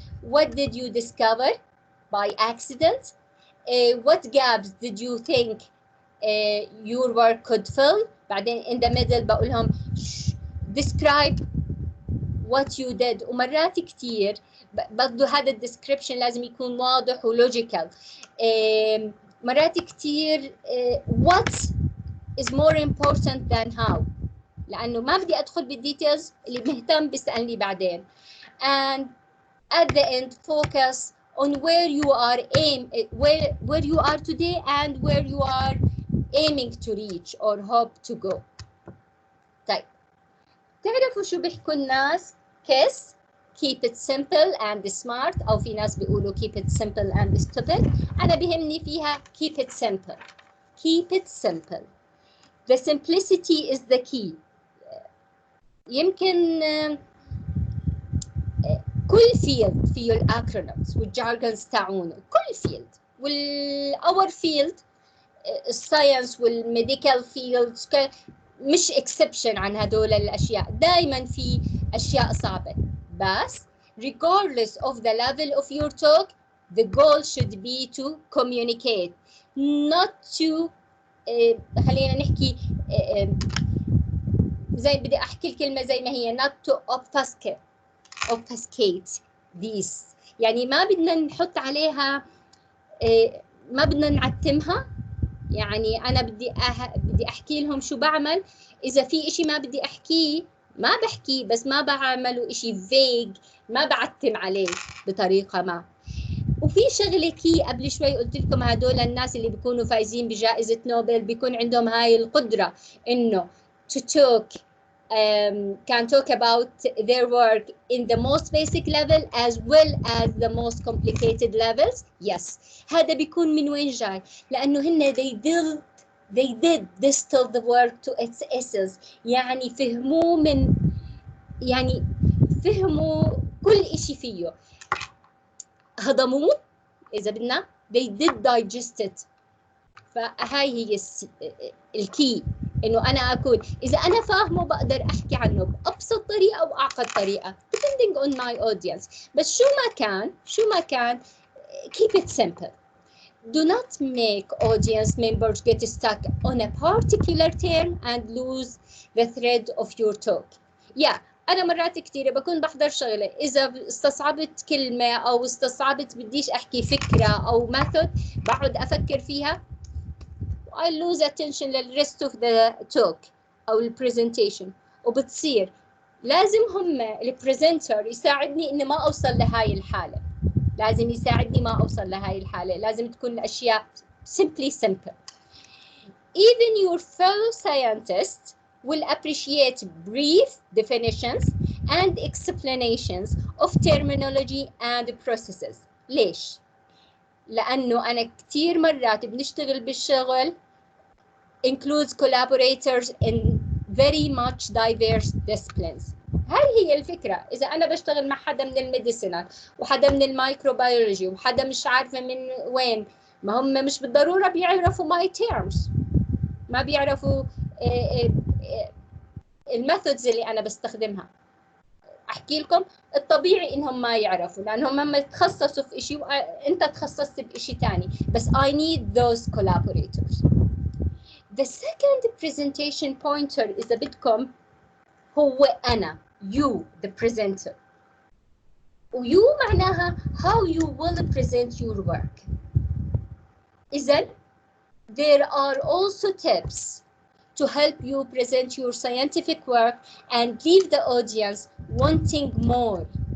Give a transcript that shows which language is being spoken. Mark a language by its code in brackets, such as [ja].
[en] What did you discover by accident? What gaps did you think your work could fill? [ar] بعدين [en] in the middle [ar] بقول لهم [en] describe what you did. [ar] ومرات كتير برضو هذا الديسكريبشن لازم يكون واضح ولوجيكال. مرات كتير [en] what is more important than how، [ar] لأنه ما بدي أدخل بالديتيلز، اللي مهتم بيسألني بعدين. [en] And at the end focus on where you are where you are today and where you are aiming to reach or hope to go. [ar] طيب تعرفوا شو بيحكوا الناس؟ [en] KISS keep it simple and smart، [ar] أو في ناس بيقولوا [en] keep it simple and stupid. [ar] أنا بيهمني فيها [en] keep it simple. Keep it simple. The simplicity is the key. [ar] يمكن كل فيلد فيه الأكرونيمز والجارجونز تاعونه، كل فيلد. والأور فيلد الساينس والميديكال فيلدز مش exception عن هدول الأشياء. دايما في أشياء صعبة، بس [en] regardless of the level of your talk the goal should be to communicate, not to [ar] خلينا نحكي زي بدي أحكي الكلمة زي ما هي [en] not to obfuscate these. [ar] يعني ما بدنا نحط عليها ما بدنا نعتمها. يعني أنا بدي أحكي لهم شو بعمل. إذا في إشي ما بدي أحكيه ما بحكيه، بس ما بعمله إشي vague، ما بعتم عليه بطريقة ما. وفي شغلة كي قبل شوي قلت لكم هدول الناس اللي بيكونوا فايزين بجائزة نوبل بيكون عندهم هاي القدرة إنه [en] to talk can talk about their work in the most basic level as well as the most complicated levels. Yes. [ar] هذا بيكون من وين جاي؟ لأنه هن [en] they did distill the work to its essence. [ar] يعني فهموا كل إشي فيه، هضموه إذا بدنا [en] they did digest it. [ar] فهاي هي الكي، إنه أنا أكون إذا أنا فاهمه بقدر أحكي عنه بأبسط طريقة أو أعقد طريقة [en] depending on my audience. [ar] بس شو ما كان [en] keep it simple. Do not make audience members get stuck on a particular term and lose the thread of your talk. Yeah, [ar] أنا مرات كثيرة بكون بحضر شغلة، إذا استصعبت كلمة أو استصعبت بديش أحكي فكرة أو ميثود، بقعد أفكر فيها [en] I lose attention [ar] للrest of the talk أو البرزنتيشن، وبتصير لازم هم البرزنتر يساعدني إني ما أوصل لهاي الحالة، لازم يساعدني ما أوصل لهاي الحالة، لازم تكون الأشياء [en] simply simple. Even your fellow scientists will appreciate brief definitions and explanations of terminology and processes. [ar] ليش؟ لأنه أنا كتير مرات بنشتغل بالشغل [en] includes collaborators in very much diverse disciplines. [ar] هاي هي الفكرة. إذا أنا بشتغل مع حدا من الميديسينال وحدا من الميكروبيولوجي وحدا مش عارفة من وين، ما هم مش بالضرورة بيعرفوا my terms، ما بيعرفوا الميثودز اللي أنا بستخدمها. أحكي لكم الطبيعي إنهم ما يعرفوا، لأنهم هم تخصصوا في إشي وأنت تخصصت بإشي تاني، بس [en] I need those collaborators. The second presentation pointer [ar] إذا بدكم هو أنا، [en] you the presenter. [ar] ويو معناها [en] how you will present your work. إذن there are also tips to help you present your scientific work and leave the audience wanting more.